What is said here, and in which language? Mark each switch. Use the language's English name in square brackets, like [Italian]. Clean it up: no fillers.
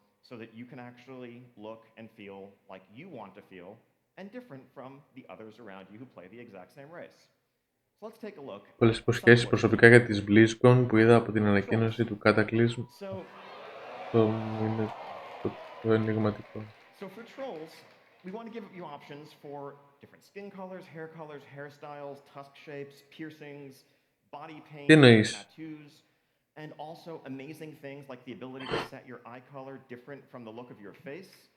[English] So that you can actually look and feel like you want to feel, and different from the others around you who play the exact same race. So let's take a look. [Greek] Πολλές υποσχέσεις προσωπικά για τις blizzcon που είδα από την ανακοίνωση του Cataclysm. Είναι το ενηγματικό. [English] So for trolls, we want to give you options for different skin colors, hairstyles, tusk shapes, piercings, body paint, tattoos, and also amazing things like the ability to set your eye color different from the look of your face.